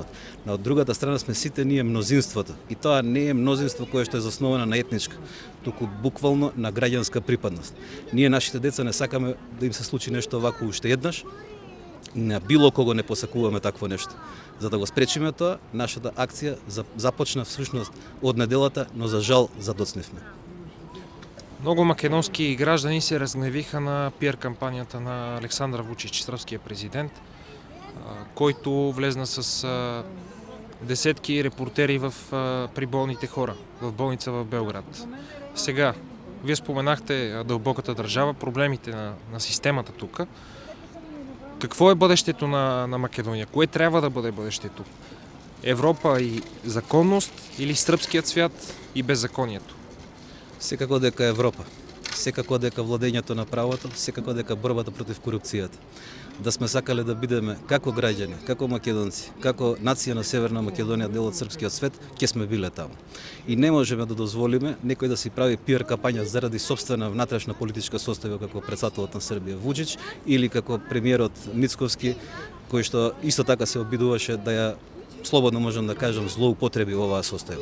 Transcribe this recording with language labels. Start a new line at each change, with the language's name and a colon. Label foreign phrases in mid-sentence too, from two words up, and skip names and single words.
Macedonian: На од другата страна сме сите ние мнозинството. И тоа не е мнозинство кое што е засновано на етничка, туку буквално на граѓанска припадност. Ние нашите деца не сакаме да им се случи нешто вако уште еднаш. На било кого не посакуваме такво нешто. За да го спречиме тоа, нашата акција започна всушност од неделата, но за жал задоцневме.
Bulgarian: Много македонски граждани се разгневиха на пиар кампанията на Александър Вучич, сръбския президент, който влезна с десетки репортери при болните хора в болница в Белград. Сега, вие споменахте дълбоката държава, проблемите на системата тук. Какво е бъдещето на Македония? Кое трябва да бъде бъдещето? Европа и законност или сръбският свят и беззаконието?
Macedonian: Секако дека Европа, секако дека владењето на правото, секако дека борбата против корупцијата. Да сме сакале да бидеме како граѓани, како македонци, како нација на Северна Македонија, дел од српскиот свет, ќе сме биле таму. И не можеме да дозволиме некој да си прави пиар кампања заради сопствена внатрешна политичка состојба како претседателот на Србија Вучич или како премиерот Мицковски, кој што исто така се обидуваше да ја, слободно можам да кажам, злоупотреби оваа состојба.